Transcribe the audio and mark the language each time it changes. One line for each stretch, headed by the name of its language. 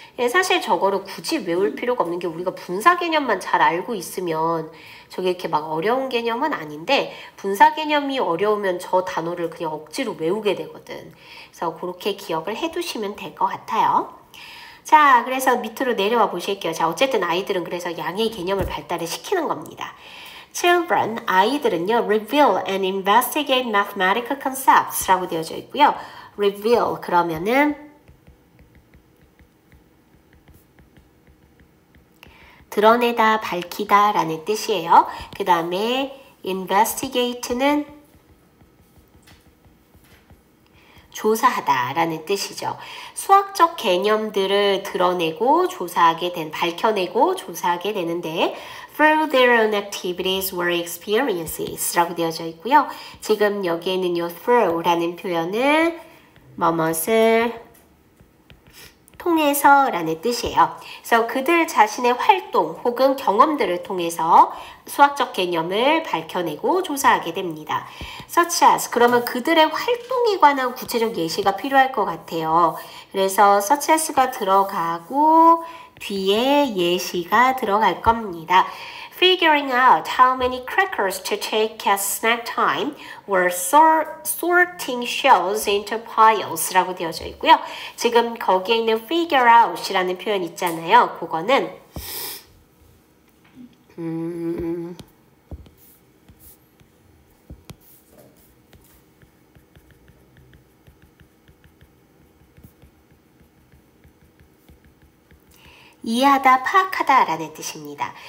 Korean: 사실 저거를 굳이 외울 필요가 없는 게 우리가 분사 개념만 잘 알고 있으면 저게 이렇게 막 어려운 개념은 아닌데 분사 개념이 어려우면 저 단어를 그냥 억지로 외우게 되거든. 그래서 그렇게 기억을 해 두시면 될 것 같아요. 자, 그래서 밑으로 내려와 보실게요. 자, 어쨌든 아이들은 그래서 양의 개념을 발달을 시키는 겁니다.
English: Children,
Korean: 아이들은요,
English: reveal and investigate mathematical concepts
Korean: 라고 되어져 있고요. reveal, 그러면은 드러내다, 밝히다 라는 뜻이에요. 그 다음에 investigate는 조사하다 라는 뜻이죠. 수학적 개념들을 드러내고 조사하게 밝혀내고 조사하게 되는데
English: through their own activities or experiences
Korean: 라고 되어져 있고요. 지금 여기에는요 through 라는 표현은 뭐뭇을 통해서 라는 뜻이에요. 그래서 그들 자신의 활동 혹은 경험들을 통해서 수학적 개념을 밝혀내고 조사하게 됩니다.
English: Such as,
Korean: 그러면 그들의 활동에 관한 구체적 예시가 필요할 것 같아요. 그래서 such as가 들어가고 뒤에 예시가 들어갈 겁니다.
English: Figuring out how many crackers to take at snack time or sorting shells into piles
Korean: 라고 되어져 있고요. 지금 거기에 있는 figure out 이라는 표현 있잖아요. 그거는 이해하다, 파악하다 라는 뜻입니다.